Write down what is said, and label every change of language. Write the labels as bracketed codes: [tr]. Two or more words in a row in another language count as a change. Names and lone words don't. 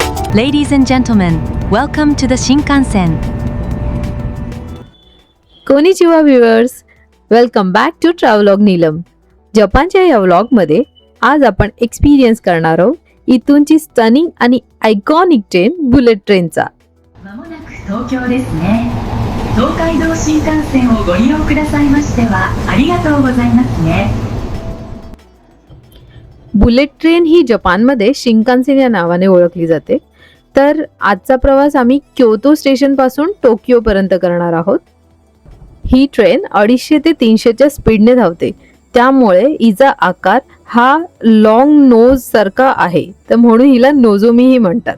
[en] Ladies and gentlemen, welcome to the Shinkansen. कोनिचिवा viewers, welcome back to ट्रॅव्हलॉग नीलम. [mr] जपानच्या या व्लॉगमध्ये आज आपण एक्सपिरियन्स करणार आहोत इथूनची स्टनिंग आणि [en] iconic train [mr] बुलेट ट्रेनचा. [ja] まもなく東京ですね。東海道新幹線をご利用くださいましてはありがとうございますね。 [mr] बुलेट ट्रेन ही जपानमध्ये शिंकानसेन या नावाने ओळखली जाते. तर आजचा प्रवास आम्ही क्योतो स्टेशन पासून टोकियो पर्यंत करणार आहोत. ही ट्रेन 250 ते 300च्या स्पीडने धावते, त्यामुळे हिचा आकार हा [en] long nose [mr] सारखा आहे, तर म्हणून हिला नोझोमीही म्हणतात.